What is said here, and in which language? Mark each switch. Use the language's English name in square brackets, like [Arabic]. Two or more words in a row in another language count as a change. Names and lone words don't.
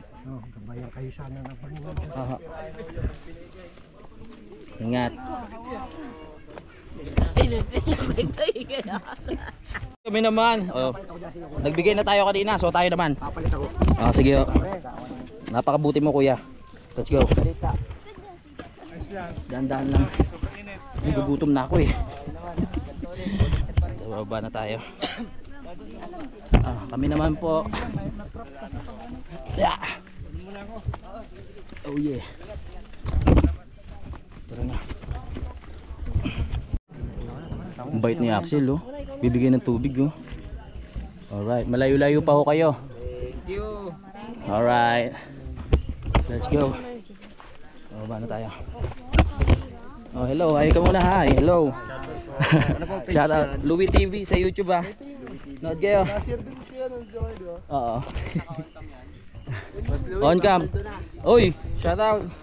[Filipino] Gabayan kayo sana ng Panginoon. Aha. Ingat. Kami naman. Oh. Nagbigay na tayo kanina, so tayo naman. Papalit ako. Sige. Oh. Napakabuti mo, kuya. [English] Let's go. [Filipino] Dahan-dahan lang. Nagugutom na ako eh. Baba na tayo. Kami naman po. [English] Yeah. Oh yeah. [Filipino] Tara na. Ang bait ni Axel, oh. Bibigyan ng tubig, oh. Alright, malayo-layo pa ho kayo. [English] Thank you. Alright. Let's go. [Filipino] Baba na tayo. [English] Oh, hello. Hi [Filipino] ka muna, [English] hi. Hello. Shout out [Filipino] Louie TV sa YouTube, ah. Nood kayo. Oo. [English] On cam. Oy, shout out.